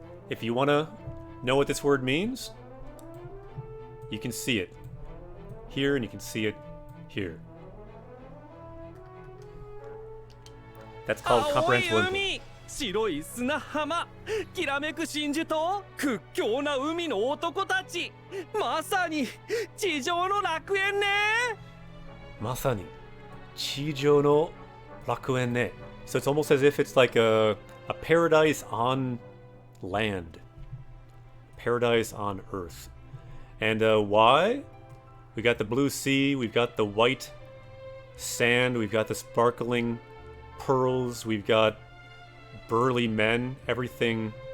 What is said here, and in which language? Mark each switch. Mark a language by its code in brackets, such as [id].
[en] If you want to know what this word means, you can see it here and you can see it here. That's called comprehensible input. [ja] 白い砂浜、きらめく真珠と屈強な海の男たち、まさに地上の楽園ね。まさに地上の楽園ね. [en] So it's almost as if it's like a paradise on land. Paradise on earth. And why? We got the blue sea, we've got the white sand, we've got the sparkling pearls, we've got burly men, everything.